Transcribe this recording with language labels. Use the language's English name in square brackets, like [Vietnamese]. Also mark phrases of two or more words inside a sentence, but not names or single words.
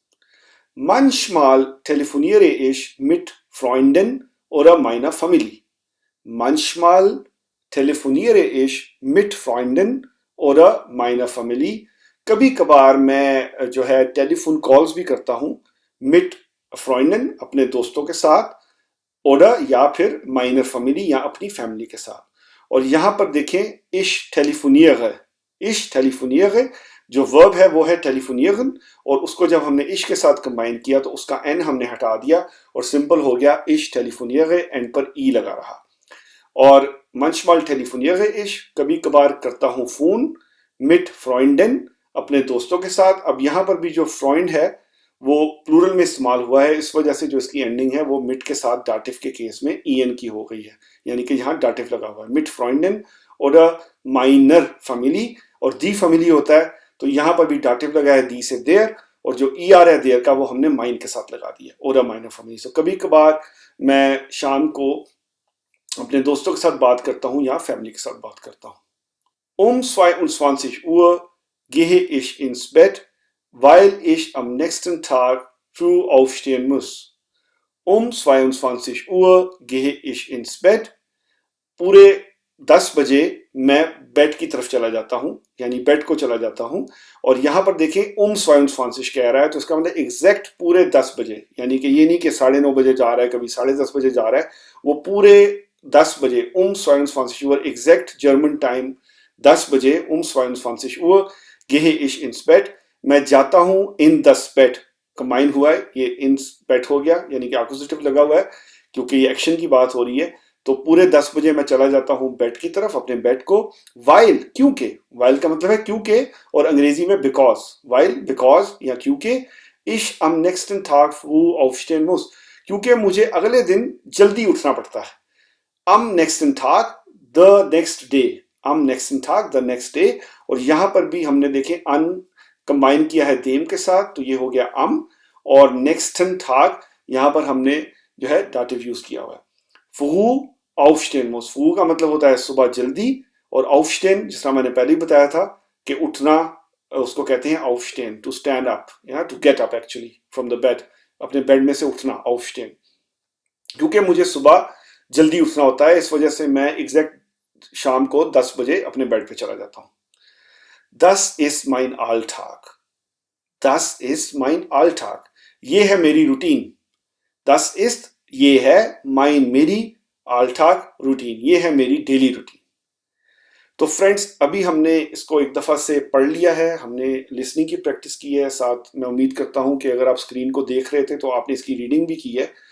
[German] Manchmal telefoniere ich mit Freunden oder meiner Familie. Manchmal telefoniere ich mit Freunden oder meiner Familie. [Hindi] कभी कभार मैं जो है टेलीफोन कॉल्स भी करता हूं [German] mit Freunden, [Hindi] अपने दोस्तों के साथ, oder या फिर [German] meiner Familie [Hindi] या अपनी फैमिली के साथ. और यहां पर देखें [German] ich telefoniere. Ich telefoniere [Hindi] जो वर्ब है वो है टेलीफोनियरन, और उसको जब हमने इश के साथ कंबाइन किया तो उसका एन हमने हटा दिया और सिंपल हो गया [German] ich telefoniere, [Hindi] एन पर ई लगा रहा. [German] और manchmal telefoniere ich, [Hindi] कभी कभार करता हूं फोन, [German] mit Freunden [Hindi] अपने दोस्तों के साथ. अब यहां पर भी जो फ्रॉइंड है वो प्लूरल में इस्तेमाल हुआ है, इस वजह से जो इसकी एंडिंग है वो मिट के साथ डाटिव के केस में en की हो गई है, यानी कि यहाँ डाटिव लगा हुआ है. [German] mit Freunden oder meiner Familie, [Hindi] और दी फैमिली होता है तो यहां पर भी डाटिव लगा है दी से देयर, और जो ER है देयर का वो हमने माइन के साथ लगा दिया, [German] oder meine Familie। [Hindi] सो कभी कभार मैं शाम को अपने दोस्तों के साथ बात करता हूँ या फैमिली के साथ बात करता हूँ। [German] Um 22 Uhr gehe ich ins Bett, weil ich am nächsten Tag früh aufstehen muss. Um 22 Uhr gehe ich ins Bett. [Hindi] पूरे 10 बजे मैं बेड की तरफ चला जाता हूँ, यानी बेड को चला जाता हूँ। और यहाँ पर देखें 22 कह रहा है, तो इसका मतलब एग्जैक्ट पूरे 10 बजे, यानी कि ये नहीं कि 9:30 बजे जा रहा है, कभी 10:30 बजे जा रहा है, वो पूरे 10 बजे 22 Uhr [English] exact German time [Hindi] 10 बजे [German] 22 Uhr gehe ich ins Bett, [Hindi] मैं जाता हूँ [German] in das Bett, [Hindi] कंबाइन हुआ है, ये [German] in Bett [Hindi] हो गया, यानी कि एक्विजिटिव लगा हुआ है क्योंकि ये एक्शन की बात हो रही है। तो पूरे 10 बजे मैं चला जाता हूँ बेड की तरफ, अपने बेड को। वाइल, क्योंकि, वाइल का मतलब है क्योंकि, और अंग्रेजी में बिकॉज, वाइल, बिकॉज या क्योंकि, [German] ich am nächsten Tag früh aufstehen muss, [Hindi] क्योंकि मुझे अगले दिन जल्दी उठना पड़ता है। [German] am nächsten Tag, [English] the next day, [German] am nächsten Tag, [English] the next day। [Hindi] और यहां पर भी हमने देखें अन कंबाइन किया है देम के साथ, तो ये हो गया am, और [German] nächsten Tag [Hindi] यहां पर हमने जो है दाटिव यूज किया हुआ है। [German] früh aufstehen muss, [Hindi] früh का मतलब होता है सुबह जल्दी, और aufstehen जिस तरह मैंने पहले ही बताया था कि उठना, उसको कहते हैं aufstehen, [English] to stand up, या to get up actually from the bed, [Hindi] अपने बेड में से उठना, aufstehen। क्योंकि मुझे सुबह जल्दी उठना होता है, इस वजह से मैं एग्जैक्ट शाम को 10 बजे अपने बेड पे चला जाता हूँ। [German] Das ist mein Alltag, das ist mein Alltag, [Hindi] ये है मेरी रूटीन। [German] Das ist, [Hindi] ये है, mein, मेरी, Alltag, रूटीन, ये है मेरी [English] daily routine. [Hindi] तो फ्रेंड्स, अभी हमने इसको एक दफा से पढ़ लिया है, हमने लिसनिंग की प्रैक्टिस की है, साथ मैं उम्मीद करता हूं कि अगर आप स्क्रीन को देख रहे थे तो आपने इसकी रीडिंग भी की है।